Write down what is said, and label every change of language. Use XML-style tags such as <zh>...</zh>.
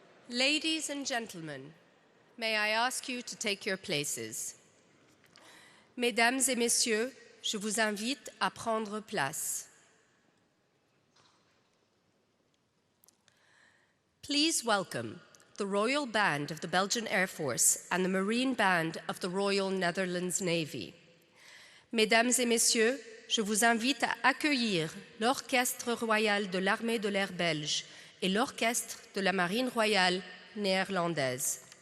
<en>Ladies and gentlemen, may I ask you to take your places.</en> <fr>Mesdames et messieurs, je vous invite à prendre place.</fr> <en>Please welcome the Royal Band of the Belgian Air Force and the Marine Band of the Royal Netherlands Navy.</en> <fr>Mesdames et messieurs, je vous invite à accueillir l'Orchestre royal de l'armée de l'air belge et l'Orchestre de la Marine royale néerlandaise.</fr>